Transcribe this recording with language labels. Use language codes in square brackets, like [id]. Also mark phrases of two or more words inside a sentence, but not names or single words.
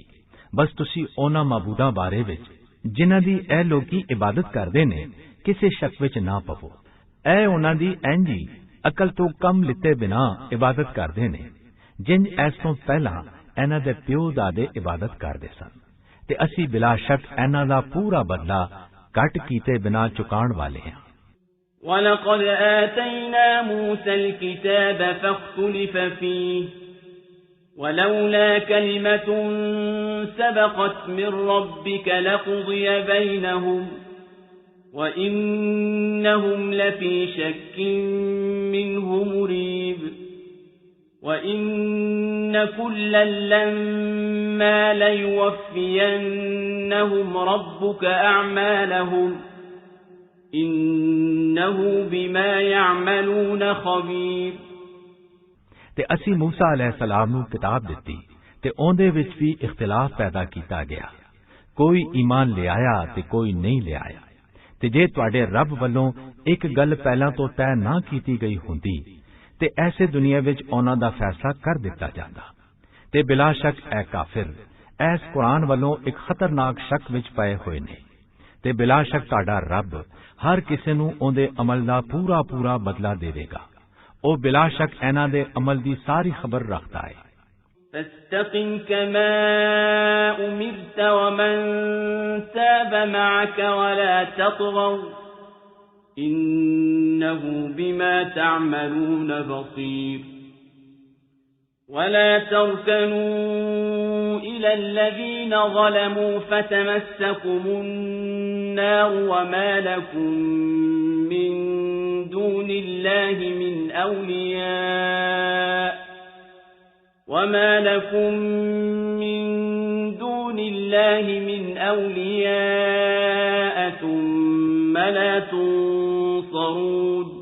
[pa] ਬਸ ਤੁਸੀਂ ਉਹਨਾਂ ਮਾਬੂਦਾਂ ਬਾਰੇ ਵਿੱਚ ਜਿਨ੍ਹਾਂ ਦੀ ਇਹ ਲੋਕੀ ਇਬਾਦਤ ਕਰਦੇ ਨੇ ਕਿਸੇ ਸ਼ੱਕ ਵਿੱਚ ਨਾ ਪਵੋ। ਇਹ ਉਹਨਾਂ ਦੀ ਇੰਜੀ ਅਕਲ ਤੋਂ ਕਮ ਲਿੱਤੇ ਬਿਨਾ ਇਬਾਦਤ ਕਰਦੇ ਨੇ ਜਿੰਜ ਇਸ ਤੋਂ ਪਹਿਲਾਂ ਇਹਨਾਂ ਦੇ ਪਿਓ ਦਾਦੇ ਇਬਾਦਤ ਕਰਦੇ ਸਨ। ਤੇ ਅਸੀਂ ਬਿਲਾ ਸ਼ੱਕ ਇਹਨਾਂ ਦਾ ਪੂਰਾ ਬਦਲਾ ਘੱਟ ਕੀਤੇ ਬਿਨਾ ਚੁਕਾਉਣ ਵਾਲੇ ਹਾਂ। [ar] وَلَقَدْ آتَيْنَا مُوسَى الْكِتَابَ فَاخْتُلِفَ فِيهِ وَلَوْلَا كَلِمَةٌ سَبَقَتْ مِنْ رَبِّكَ لَقُضِيَ بَيْنَهُمْ وَإِنَّهُمْ لَفِي شَكٍّ مِّنْهُ مُرِيبٍ وَإِنَّ كُلًّا لَّمَّا لَيُوَفِّيَنَّهُمْ رَبُّكَ أَعْمَالَهُمْ إِنَّهُ بِمَا يَعْمَلُونَ خَبِيرٌ۔ [pa] ਤੇ ਅਸੀਂ ਮੂਸਾ ਅਲੈਹਿਸਲਾਮ ਨੂੰ ਕਿਤਾਬ ਦਿੱਤੀ ਤੇ ਉਹਦੇ ਵਿੱਚ ਵੀ ਇਖਤਲਾਫ ਪੈਦਾ ਕੀਤਾ ਗਿਆ। ਕੋਈ ਈਮਾਨ ਲਿਆਇਆ ਤੇ ਕੋਈ ਨਹੀਂ ਲਿਆਇਆ। ਤੇ ਜੇ ਤੁਹਾਡੇ ਰੱਬ ਵੱਲੋਂ ਇੱਕ ਗੱਲ ਪਹਿਲਾਂ ਤੋਂ ਤੈਅ ਨਾ ਕੀਤੀ ਗਈ ਹੁੰਦੀ ਤੇ ਐਸੇ ਦੁਨੀਆ ਵਿੱਚ ਉਹਨਾਂ ਦਾ ਫੈਸਲਾ ਕਰ ਦਿੱਤਾ ਜਾਂਦਾ। ਤੇ ਬਿਲਾ ਸ਼ੱਕ ਇਹ ਕਾਫਿਰ ਇਸ ਕੁਰਾਨ ਵੱਲੋਂ ਇੱਕ ਖਤਰਨਾਕ ਸ਼ੱਕ ਵਿੱਚ ਪਏ ਹੋਏ ਨੇ। ਤੇ ਬਿਲਾ ਸ਼ੱਕ ਤੁਹਾਡਾ ਰੱਬ ਹਰ ਕਿਸੇ ਨੂੰ ਉਹਦੇ ਅਮਲ ਦਾ ਪੂਰਾ ਪੂਰਾ ਬਦਲਾ ਦੇਵੇਗਾ। ਉਹ ਬਿਲਾ ਸ਼ੱਕ ਇਹਨਾਂ ਦੇ ਅਮਲ ਦੀ ਸਾਰੀ ਖਬਰ ਰੱਖਦਾ ਹੈ। [ar] فاستقم كما أمرت ومن تاب معك ولا تطغوا إنه بما تعملون بصير ولا تركنوا إلى الذين ظلموا فتمسكم النار وما لكم من دون الله من أولياء ثم لا تنصرون۔